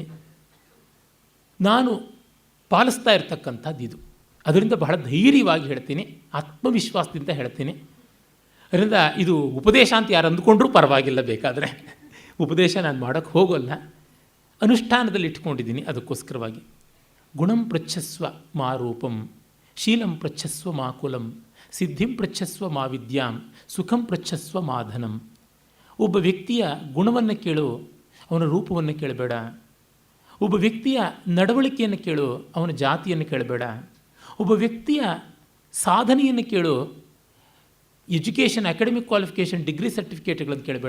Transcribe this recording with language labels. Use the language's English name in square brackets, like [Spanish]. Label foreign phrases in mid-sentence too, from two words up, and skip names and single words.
[Kannada] ನಾನು ಪಾಲಿಸ್ತಾ ಇರ್ತಕ್ಕಂಥದ್ದು ಇದು. ಅದರಿಂದ ಬಹಳ ಧೈರ್ಯವಾಗಿ ಹೇಳ್ತೀನಿ, ಆತ್ಮವಿಶ್ವಾಸದಿಂದ ಹೇಳ್ತೀನಿ. ಅದರಿಂದ ಇದು ಉಪದೇಶ ಅಂತ ಯಾರು ಅಂದ್ಕೊಂಡ್ರೂ ಪರವಾಗಿಲ್ಲ, ಬೇಕಾದರೆ ಉಪದೇಶ ನಾನು ಮಾಡೋಕ್ಕೆ ಹೋಗೋಲ್ಲ, ಅನುಷ್ಠಾನದಲ್ಲಿ ಇಟ್ಕೊಂಡಿದ್ದೀನಿ. [Sanskrit] ಅದಕ್ಕೋಸ್ಕರವಾಗಿ ಗುಣಂ ಪೃಚ್ಛಸ್ವ ಮಾ ರೂಪಂ, ಶೀಲಂ ಪೃಚ್ಛಸ್ವ ಮಾ ಕುಲಂ, ಸಿದ್ಧಿಂ ಪೃಚ್ಛಸ್ವ ಮಾ ವಿದ್ಯಾಂ, ಸುಖಂ ಪೃಚ್ಛಸ್ವ ಮಾ ಧನಂ. [Kannada] ಒಬ್ಬ ವ್ಯಕ್ತಿಯ ಗುಣವನ್ನು ಕೇಳು, ಅವನ ರೂಪವನ್ನು ಕೇಳಬೇಡ. ಒಬ್ಬ ವ್ಯಕ್ತಿಯ ನಡವಳಿಕೆಯನ್ನು ಕೇಳು, ಅವನ ಜಾತಿಯನ್ನು ಕೇಳಬೇಡ. ಒಬ್ಬ ವ್ಯಕ್ತಿಯ ಸಾಧನೆಯನ್ನು ಕೇಳು, [English] education, academic qualification, degree [Kannada] ಸರ್ಟಿಫಿಕೇಟ್ಗಳನ್ನು ಕೇಳಬೇಡ.